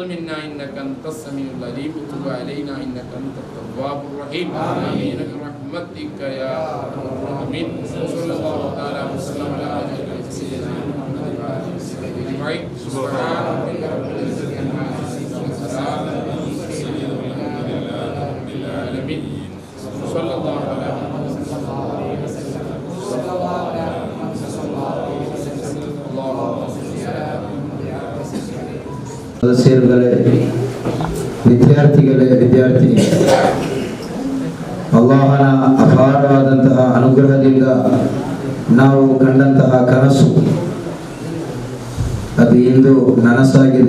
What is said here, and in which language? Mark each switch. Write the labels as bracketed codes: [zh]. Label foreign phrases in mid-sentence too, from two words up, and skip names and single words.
[ar] منا إنك أنت السميع العليم وتب علينا إنك أنت التواب الرحيم آمين برحمتك يا أرحم الراحمين وصلى الله تعالى وسلم على سيدنا محمد وعلى آله وصحبه أجمعين سبحان ربك رب العزة عما يصفون وسلام على المرسلين والحمد لله رب العالمين صلى الله على محمد صلى الله على محمد صلى الله عليه وسلم اللهم صل على [kn] ಸದಸ್ಯರುಗಳೇ, ವಿದ್ಯಾರ್ಥಿಗಳೇ, ವಿದ್ಯಾರ್ಥಿನಿ, ಅಲ್ಲಾಹನ ಅಪಾರವಾದಂತಹ ಅನುಗ್ರಹದಿಂದ ನಾವು ಕಂಡಂತಹ ಕನಸು ಅದು ಇಂದು ನನಸಾಗಿದೆ.